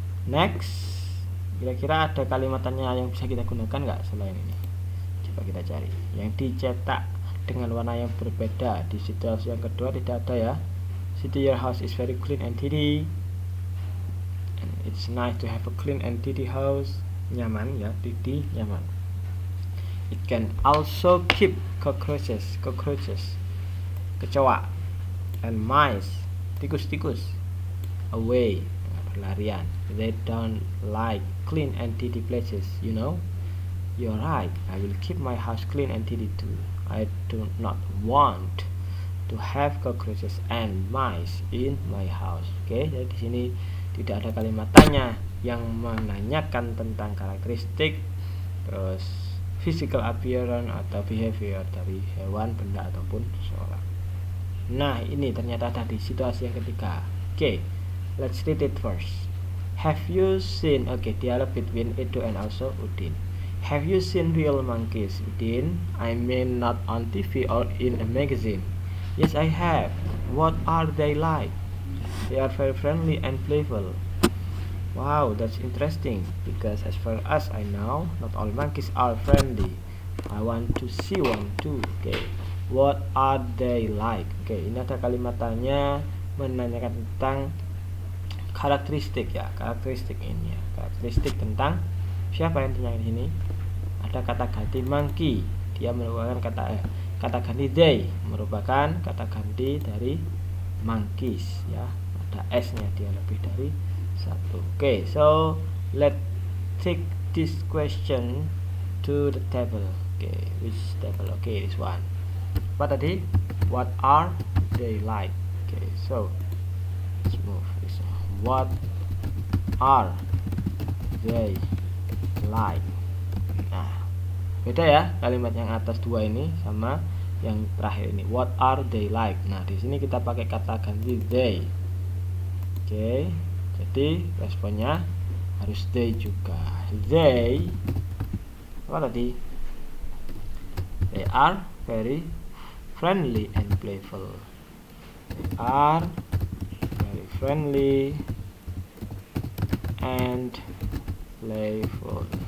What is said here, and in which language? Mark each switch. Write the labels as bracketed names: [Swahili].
[Indonesian] Next, kira-kira ada kalimatannya yang bisa kita gunakan nggak selain ini? Coba kita cari. Yang dicetak dengan warna yang berbeda di situasi yang kedua tidak ada ya. [English] City, your house is very clean and tidy. And it's nice to have a clean and tidy house. [Indonesian] Nyaman ya, [English] tidy, nyaman. It can also keep cockroaches, kecoa, and mice, tikus-tikus, away, berlarian. They don't like clean and tidy places, you know. You're right, I will keep my house clean and tidy too. I do not want to have cockroaches and mice in my house. [Indonesian] Oke, jadi di sini tidak ada kalimat tanya yang menanyakan tentang karakteristik, terus physical appearance atau behavior dari hewan, benda ataupun seseorang. Nah, ini ternyata ada di situasi yang ketiga. Oke, [English] let's read it first. Have you seen, dialog between Edo and also Udin. Have you seen real monkeys, Udin? I mean not on TV or in a magazine. Yes, I have. What are they like? They are very friendly and playful. Wow, that's interesting, because as far as I know, not all monkeys are friendly. I want to see one too. What are they like? [Indonesian] Ini ada kalimat tanya menanyakan tentang karakteristik ya, karakteristik ini ya, karakteristik tentang siapa yang ditanyakan di sini. Ada kata ganti monkey, dia merupakan kata ganti they merupakan kata ganti dari monkeys ya, ada s-nya, dia lebih dari satu. [English] So let's take this question to the table. Which table? This one. [Indonesian] Apa tadi? [English] What are they like? So let's move this one. What are they like? [Indonesian] Nah, beda ya kalimat yang atas dua ini sama yang terakhir ini. [English] What are they like? [Indonesian] Nah, di sini kita pakai kata ganti they. Jadi responnya harus they juga. They apa tadi? [English] They are very friendly and playful. They are very friendly and playful.